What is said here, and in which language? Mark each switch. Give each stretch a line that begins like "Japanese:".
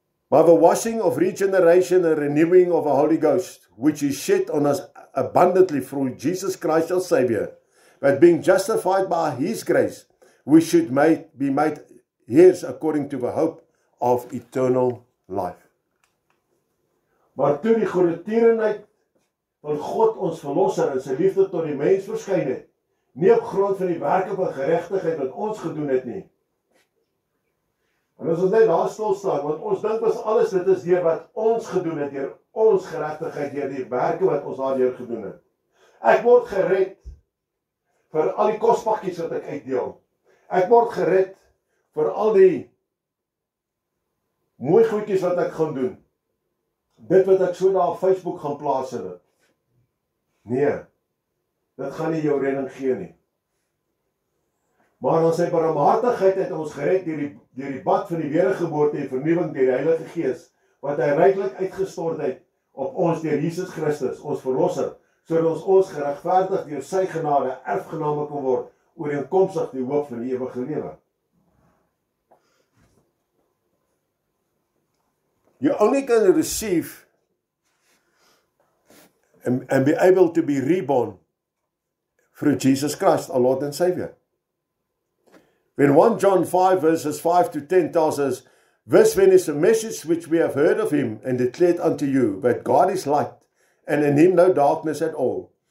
English: By the washing of regeneration and renewing of the Holy Ghost, which is shed on us abundantly through Jesus Christ our Savior, that being justified by His grace, we should be made heirs according to the hope of eternal life.
Afrikaans: Maar toe die goedertierenheid van God ons verlosser en sy liefde tot die mens verskyn het, nie op grond van die werke van geregtigheid wat ons gedoen het nie. En as ons net daar stil staan, want ons dink was alles dit is deur wat ons gedoen het, deur ons geregtigheid, deur die werke wat ons daardeur gedoen het. Ek word gered vir al die kospakkies wat ek uitdeel. Ek word gered vir al die mooi goedjies wat ek gaan doen. Dit wat ek so daar op Facebook gaan plaas het. Nee, dit gaan nie jou redding gee nie. Maar aan sy barmhartigheid het ons gered deur die bad van die wedergeboorte en vernuwing deur die Heilige Gees, wat hy ryklik uitgestort het op ons deur Jesus Christus, ons verlosser, sodat ons geregverdig deur sy genade erfgename kan word, ooreenkomstig die hoop van die ewige lewe.
English: You only can receive and be able to be reborn through Jesus Christ, our Lord and Savior. When 1 John 5 verses 5 to 10 tells us, this then is a message which we have heard of Him and declared unto you, that God is light, and in Him no darkness at all.